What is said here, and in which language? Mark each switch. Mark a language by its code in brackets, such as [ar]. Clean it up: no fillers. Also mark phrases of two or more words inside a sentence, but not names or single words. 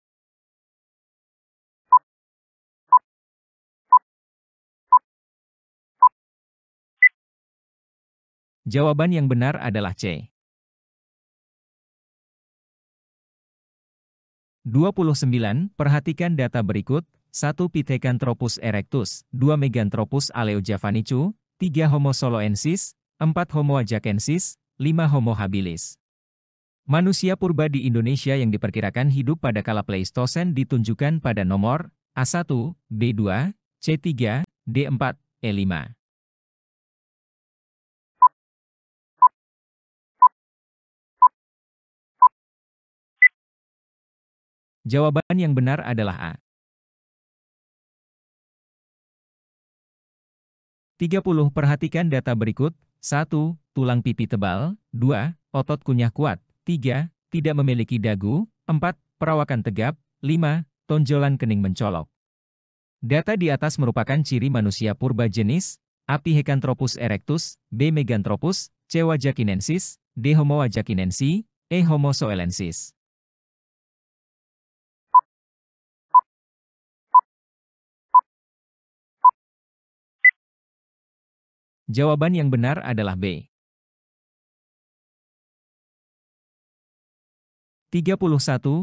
[id] Jawaban yang benar adalah C. 29. Perhatikan data berikut. 1. Pithecanthropus erectus, 2. Meganthropus aleojavanicus, 3. Homo soloensis, 4. Homo ajacensis, 5. Homo habilis. Manusia purba di Indonesia yang diperkirakan hidup pada kala Pleistosen ditunjukkan pada nomor A1, B2, C3, D4, E5. Jawaban yang benar adalah A. 30. Perhatikan data berikut. 1. Tulang pipi tebal. 2. Otot kunyah kuat. 3. Tidak memiliki dagu. 4. Perawakan tegap. 5. Tonjolan kening mencolok. Data di atas merupakan ciri manusia purba jenis A. Pithecanthropus erectus, B. Meganthropus, C. Wajakinensis, D. Homo wajakinensi, E. Homo soelensis. Jawaban yang benar adalah B. 31.